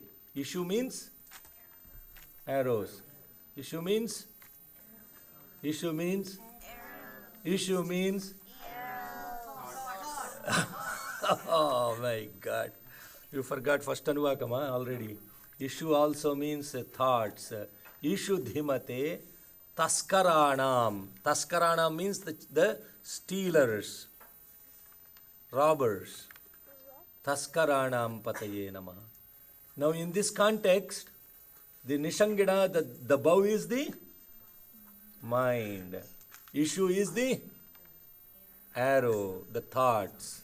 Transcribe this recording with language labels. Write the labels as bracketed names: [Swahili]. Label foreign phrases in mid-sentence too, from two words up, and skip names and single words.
[English] Ishu means arrows. Ishu means oh my God. You forgot first Anuvakama already. Ishu also means thoughts. [Sanskrit] Ishudhimate Taskaranam. [English] Taskaranam means the stealers, robbers. [Sanskrit] Taskaranam Pataye Namaha. [English] Now in this context, the Nishangina, the bow is the mind. Issue is the arrow, the thoughts.